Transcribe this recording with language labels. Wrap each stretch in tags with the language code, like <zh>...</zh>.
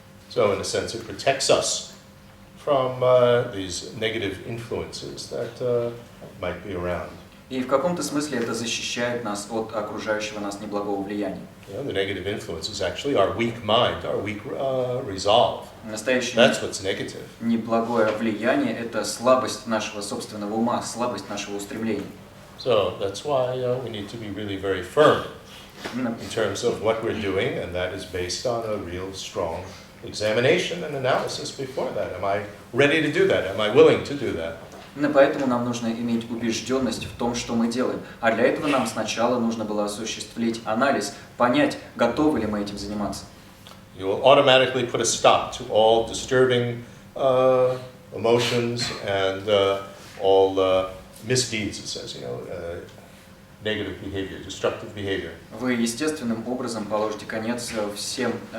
<en>So in a sense, it protects us from these negative influences that might be around.</en> <ru>И в каком-то смысле это защищает нас от окружающего нас неблагого влияния.</ru> <en>You know, the negative influence is actually our weak mind, our weak resolve.</en> <ru>Настоящее</ru> <en>That's what's negative.</en> <ru>неблагое влияние – это слабость нашего собственного ума, слабость нашего устремления.</ru> <en>So that's why we need to be really very firm</en> <ru>Именно</ru> <en>in terms of what we're doing, and that is based on a real strong examination and analysis before that. Am I ready to do that? Am I willing to do that?</en> <ru>Именно поэтому нам нужно иметь убежденность в том, что мы делаем. А для этого нам сначала нужно было осуществить анализ, понять, готовы ли мы этим заниматься.</ru> <en>You will automatically put a stop to all disturbing emotions and all misdeeds, it says, negative behavior, destructive behavior.</en> <ru>Вы естественным образом положите конец всем</ru>